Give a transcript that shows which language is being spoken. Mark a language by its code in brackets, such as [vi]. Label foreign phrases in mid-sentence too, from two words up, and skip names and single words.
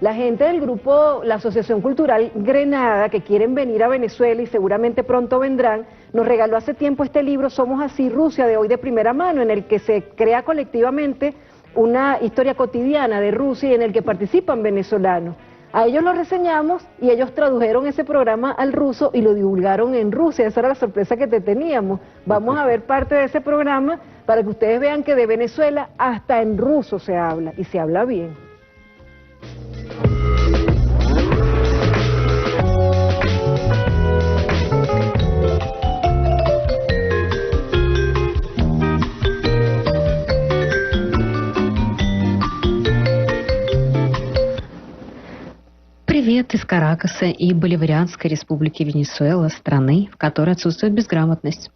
[es] La gente del grupo, la Asociación Cultural Grenada, que quieren venir a Venezuela y seguramente pronto vendrán, nos regaló hace tiempo este libro Somos Así, Rusia, de hoy de primera mano, en el que se crea colectivamente una historia cotidiana de Rusia y en el que participan venezolanos. A ellos lo reseñamos y ellos tradujeron ese programa al ruso y lo divulgaron en Rusia. Esa era la sorpresa que te teníamos. Vamos a ver parte de ese programa para que ustedes vean que de Venezuela hasta en ruso se habla, y se habla bien. [ru] Привет из Каракаса и Боливарианской республики Венесуэла, страны, в которой отсутствует безграмотность.